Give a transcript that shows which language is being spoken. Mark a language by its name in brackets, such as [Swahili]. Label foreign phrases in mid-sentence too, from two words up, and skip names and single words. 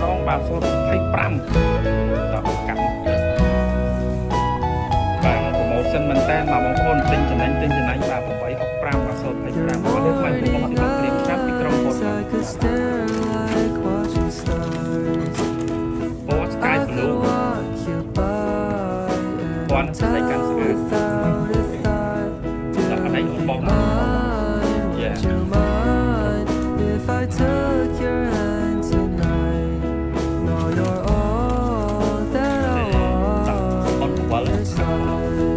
[Khmer] បាទសូម25ដល់កាត់បាទ promotion មែនតើមកបងប្អូនទិញចំណេញបាទ865បាទសូម25បាទនេះមិនបងប្អូនត្រៀមចាប់ពីក្រុមហ៊ុន Post Sky Blue គាត់ស្ដីកាន់ស្អាតដល់អីបងមក Yeah [English] If I took your hand tonight No you're all that I want [Khmer] អត់វល់ [English] It's all